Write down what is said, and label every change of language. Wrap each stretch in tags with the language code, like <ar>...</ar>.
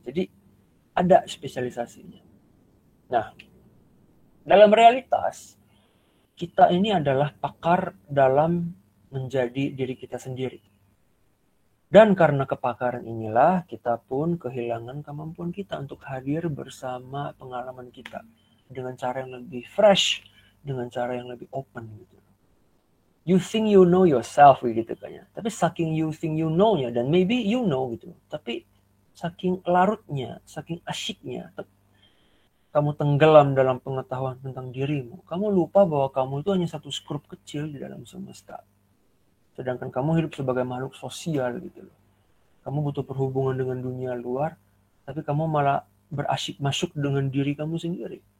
<id>Jadi ada spesialisasinya. Nah, dalam realitas kita ini adalah pakar dalam menjadi diri kita sendiri. Dan karena kepakaran inilah kita pun kehilangan kemampuan kita untuk hadir bersama pengalaman kita dengan cara yang lebih fresh, dengan cara yang lebih open gitu.</id> <en>You think you know yourself</en> <id>gitu kan ya. Tapi saking</id> <en>you think you know-nya, dan maybe you know gitu.</en> <id>Tapi saking larutnya, saking asyiknya, kamu tenggelam dalam pengetahuan tentang dirimu. Kamu lupa bahwa kamu itu hanya satu skrup kecil di dalam semesta. Sedangkan kamu hidup sebagai makhluk sosial gitu loh. Kamu butuh perhubungan dengan dunia luar, tapi kamu malah berasyik masuk dengan diri kamu sendiri.</id>